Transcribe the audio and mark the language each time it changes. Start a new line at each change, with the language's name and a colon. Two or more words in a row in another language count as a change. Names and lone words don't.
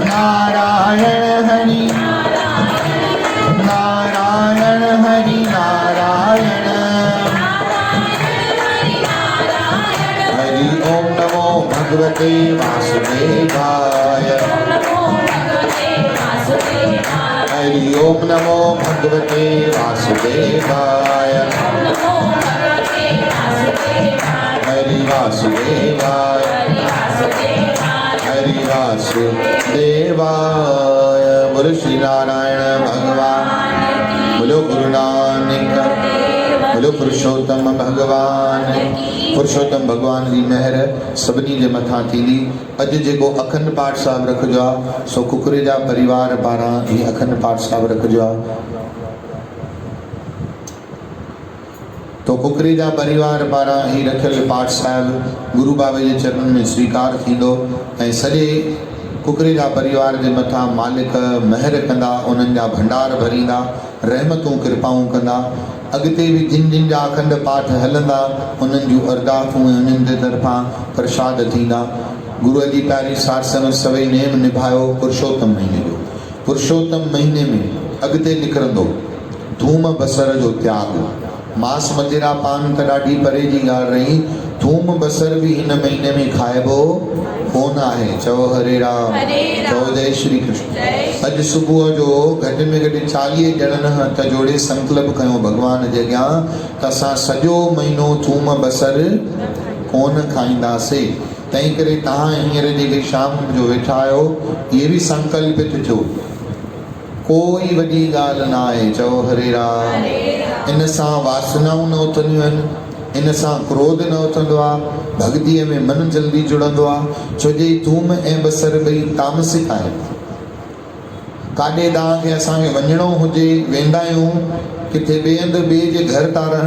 Sanskrit: नारायण हरि नारायण हरि नारायण हरि ओम नमो भगवते वासुदेवाय हरि ओम नमो भगवते वासुदेवाय हरि वासुदेवाय हरि वासुदेवाय
Hindi: बोलो श्री नारायण भगवान बोलो गुरु नानक बोलो पुरुषोत्तम भगवान
Sindhi: पुरुषोत्तम भगवान जी महर सभिनी जे मथां थींदी अॼु जेको अखंड पाठ साहिब रखिजो आहे सो कुकरेजा परिवार पारां ही अखंड पाठ साहिब रखिजो आहे तो कुकरेजा परिवार पारां ही रखियल पाठ साहिब गुरु बाबे जे चरणनि में स्वीकार थींदो ऐं सॼे कुकरेजा परिवार जे मथां मालिक महर कंदा उन्हनि जा भंडार भरींदा रहमतूं कृपाऊं कंदा अॻिते बि जिन जिन जा अखंड पाठ हलंदा उन्हनि जूं अरदासूं ऐं उन्हनि जे तरफ़ां प्रसाद थींदा गुरूअ जी प्यारी सार संगत सभई नेम निभायो पुरुषोत्तम महीने जो पुरुषोत्तम महीने में अॻिते निकिरंदो थूम बसर जो त्याग मांस मंदिरा पान त ॾाढी परे जी ॻाल्हि रही थूम बसर बि हिन महीने में खाइबो कोन आहे चओ हरे राम चओ जय श्री कृष्ण अॼु सुबुह जो घटि में घटि 40 ॼणनि हथ जोड़े संकल्प कयो भॻवान जे अॻियां त असां सॼो महीनो थूम बसर कोन खाईंदासीं तंहिं करे तव्हां हींअर जेके शाम जो वेठा आहियो इहे बि संकल्पित थियो कोई वॾी ॻाल्हि न आहे चओ हरे राम इन सां वासनाऊं न उथंदियूं आहिनि इन सां क्रोध न उथंदो आहे भक्तीअ में मन जल्दी जुड़ंदो आहे छो जे थूम ऐं बसर ॿई तामसिक आहिनि काॾे तव्हांखे असांखे वञिणो हुजे वेंदा आहियूं किथे ॿिए हंधि ॿिए जे घर था रहण